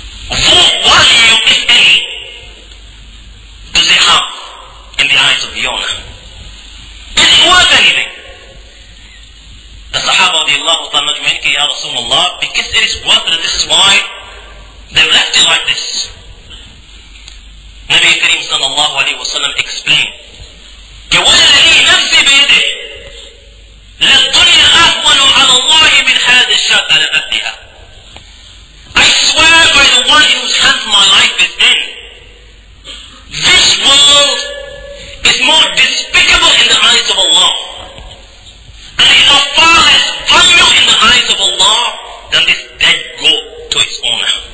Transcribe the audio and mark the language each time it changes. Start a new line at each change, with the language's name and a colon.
English: What value, if any, does it have in the eyes of the owner? Is it worth anything? The Sahaba radiallahu ta'ala majma'een, Ya Rasulullah, because it is worth it, this is why they left it like this. Nabi Kareem sallallahu alayhi wa sallam explained,
Arabic: وَالَّذِي نَفْسِ بِيَدِهِ لَلدُّنْيَا أَهْوَنُ عَلَى اللَّهِ مِنْ هَذِهِ الشَّاةِ عَلَى أَهْلِهَا.
English: I swear by the one in whose hands my life is in, this world is more despicable in the eyes of Allah, and is of far less value in the eyes of Allah than this dead goat to its owner.